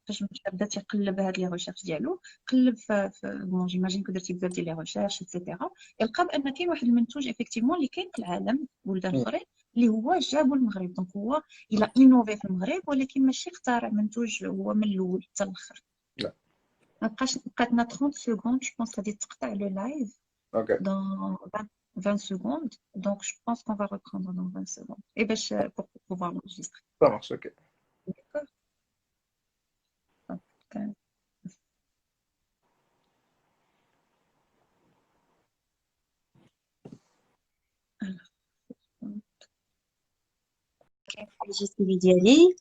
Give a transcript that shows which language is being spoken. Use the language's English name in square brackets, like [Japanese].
[Arabic] فاش مشى بدا تيقلب هاد لي ريشيرش ديالو، قلب في بون جيماجين كو درتي بزاف ديال لي ريشيرش ايتترا، يلقى بان كاين واحد المنتوج افيكتيفمون اللي كاين في العالم بلدان اخرين اللي هو جابو المغرب. دونك هو الى انوفي في المغرب، ولكن ماشي اخترع منتوج هو من الاول حتى الاخر. لا بقاتنا 30 سكوند جو بونس غادي تقطع لو لايف [English] okay [French] dans 20 secondes. Donc, je pense qu'on va reprendre dans 20 secondes. Et ben, pour pouvoir l'enregistrer. ça marche. [English] okay [French] D'accord. Donc, alors, [Arabic] الجي ديالي.